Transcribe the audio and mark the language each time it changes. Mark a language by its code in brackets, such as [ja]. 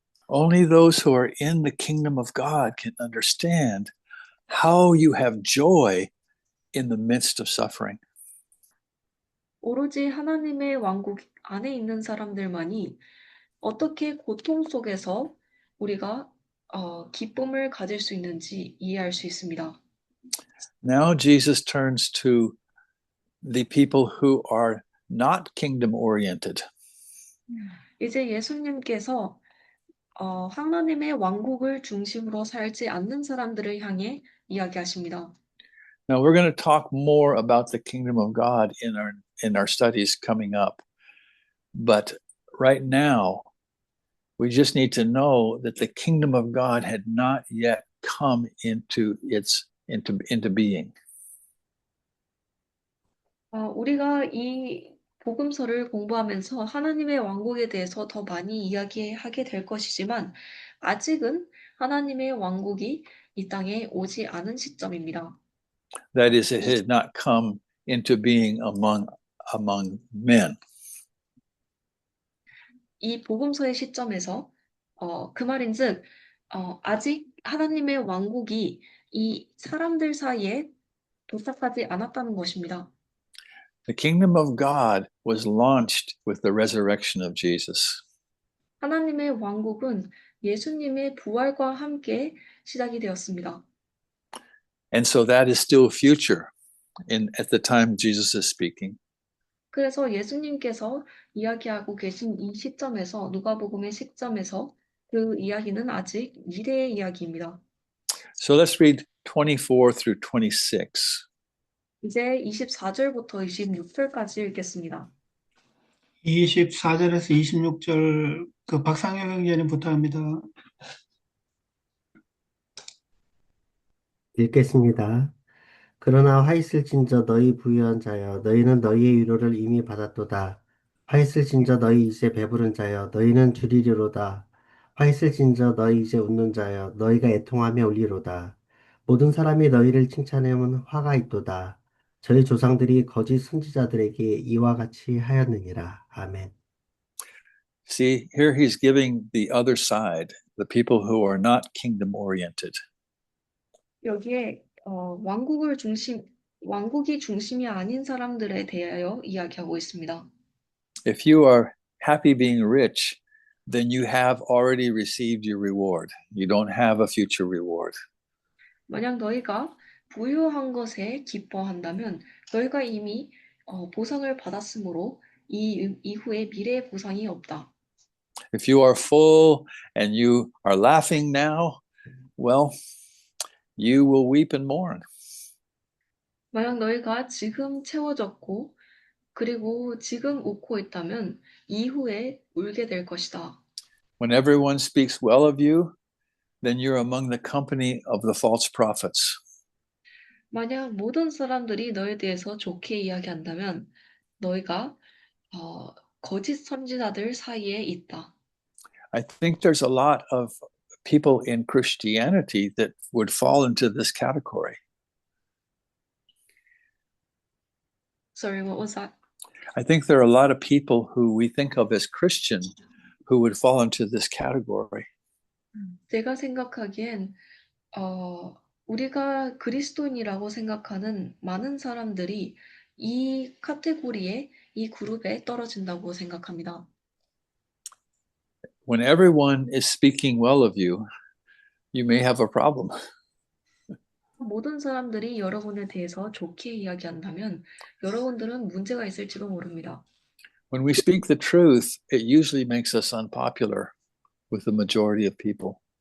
[en] Only those who are in the kingdom of God can understand how you have joy in the midst of suffering. [ko] 오로지 하나님의 왕국 안에 있는 사람들만이 어떻게 고통 속에서 우리가 기쁨을 가질 수 있는지 이해할 수 있습니다. [en] Now Jesus turns to the people who are not kingdom oriented. [ko] 이제 예수님께서 하나님의 왕국을 중심으로 살지 않는 사람들을 향해 이야기하십니다. [en] Now we're going to talk more about the kingdom of God in our studies coming up. But right now, we just need to know that the kingdom of God had not yet come into being. [ko] 우리가 이 복음서를 공부하면서 하나님의 왕국에 대해서 더 많이 이야기하게 될 것이지만 아직은 하나님의 왕국이 이 땅에 오지 않은 시점입니다. [en] That is, it had not come into being among men. [ko] 이 복음서의 시점에서 그 말인즉 아직 하나님의 왕국이 이 사람들 사이에 도착하지 않았다는 것입니다. [en] The kingdom of God was launched with the resurrection of Jesus. [ko] 하나님의 왕국은 예수님의 부활과 함께 시작이 되었습니다. [en] And so that is still future at the time Jesus is speaking. [ko] 그래서 예수님께서 이야기하고 계신 이 시점에서 누가복음의 시점에서 그 이야기는 아직 미래의 이야기입니다. [en] So let's read 24 through 26. [ko] 이제 24절부터 26절까지 읽겠습니다. 24절에서 26절 그 박상현 형제님 부탁합니다. 읽겠습니다. 그러나 화 있을진저 너희 부유한 자여 너희는 너희의 위로를 이미 받았도다. 화 있을진저 너희 이제 배부른 자여 너희는 주리리로다. 화 있을진저 너희 이제 웃는 자여 너희가 애통하며 울리로다. 모든 사람이 너희를 칭찬하면 화가 있도다. 저희 조상들이 거짓 선지자들에게 이와 같이 하였느니라. 아멘. [en] See, here he's giving the other side, the people who are not kingdom oriented. [ko] 여기에 왕국이 중심이 아닌 사람들에 대하여 이야기하고 있습니다. [en] If you are happy being rich, then you have already received your reward. You don't have a future reward. [ko] 만약 너희가 부유한 것에 기뻐한다면 너희가 이미 보상을 받았으므로 이후에 미래의 보상이 없다. [en] If you are full and you are laughing now, well, you will weep and mourn. [ko] 만약 너희가 지금 채워졌고 그리고 지금 웃고 있다면 이후에 울게 될 것이다. [en] When everyone speaks well of you, then you're among the company of the false prophets. [ko] 만약 모든 사람들이 너에 대해서 좋게 이야기한다면 너희가 거짓 선지자들 사이에 있다. [en] I think there's a lot of people in Christianity that would fall into this category. Sorry, what was that? I think there are a lot of people who we think of as Christian who would fall into this category. [ko] 제가 생각하기엔 우리가 그리스도인이라고 생각하는 많은 사람들이 이 카테고리에, 이 그룹에 떨어진다고 생각합니다. [en] When everyone is speaking well of you, you may have a problem. [ko] 모든 사람들이 여러분에 대해서 좋게 이야기한다면 여러분들은 문제가 있을지도 모릅니다. [en] When we speak the truth, it usually makes us unpopular with the majority of people.